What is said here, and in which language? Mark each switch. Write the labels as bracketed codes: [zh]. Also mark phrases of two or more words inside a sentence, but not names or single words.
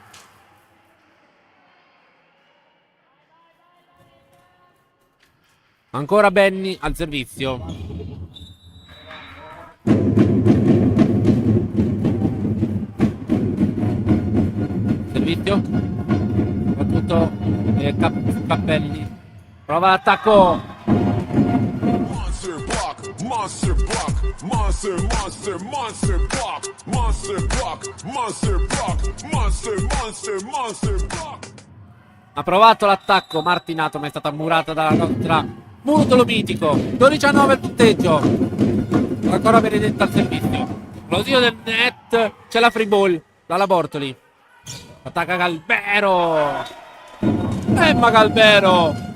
[it] Ancora Benny al servizio. Servizio. Soprattutto Cappelli. Prova l'attacco. [en] Monster block, monster block, monster, monster, monster block, monster block, monster block, monster, monster, monster block. [it] Ha provato l'attacco Martinato, ma è stata murata dalla nostra muro dolomitico. 12-9 il punteggio. Ancora Benedetta al servizio. Lo zio del net. C'è la [en] free ball [it] dalla Bortoli. Attacca Galbero. Emma Galbero.